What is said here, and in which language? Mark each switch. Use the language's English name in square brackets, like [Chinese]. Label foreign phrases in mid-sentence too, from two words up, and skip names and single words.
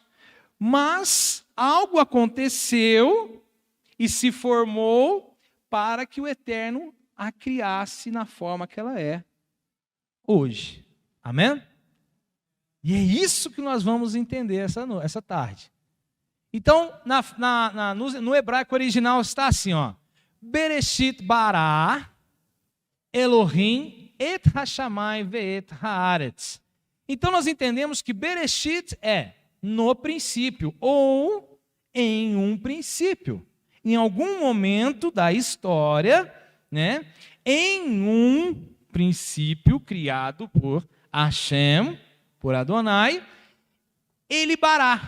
[Portuguese] Mas algo aconteceu e se formou para que o Eterno a criasse na forma que ela é hoje. Amém? E é isso que nós vamos entender essa tarde. Então, no hebraico original está assim, ó. [Hebrew] בראשית ברא אלהים את השמים ואת הארץ. [Portuguese] Então, nós entendemos que Bereshit é no princípio, ou em um princípio. Em algum momento da história, né, em um princípio criado por Hashem, por Adonai, ele bará.